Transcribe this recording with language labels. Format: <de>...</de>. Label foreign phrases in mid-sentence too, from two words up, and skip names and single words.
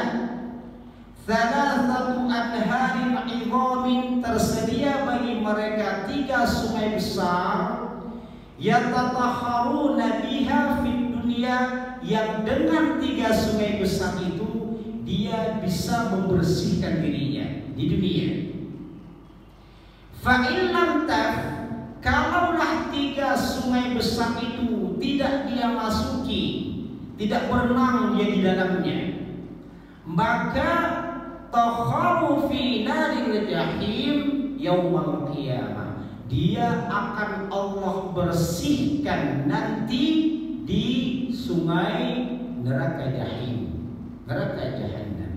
<ar>ثلاثة أنهار عظام,</ar> <id>tersedia bagi mereka 3 sungai besar,</id> <ar>يتطهرون بها في الدنيا,</ar> <id>yang dengan 3 sungai besar itu dia bisa membersihkan dirinya di dunia.</id> <ar>فإن لم تف,</ar> <id>kalaulah 3 sungai besar itu tidak dia masuki, tidak berenang dia di dalamnya, maka</id> <ar>تطهر في نار الجحيم يوم القيامة,</ar> <id>dia akan Allah bersihkan nanti di sungai neraka jahim, neraka jahannam.</id>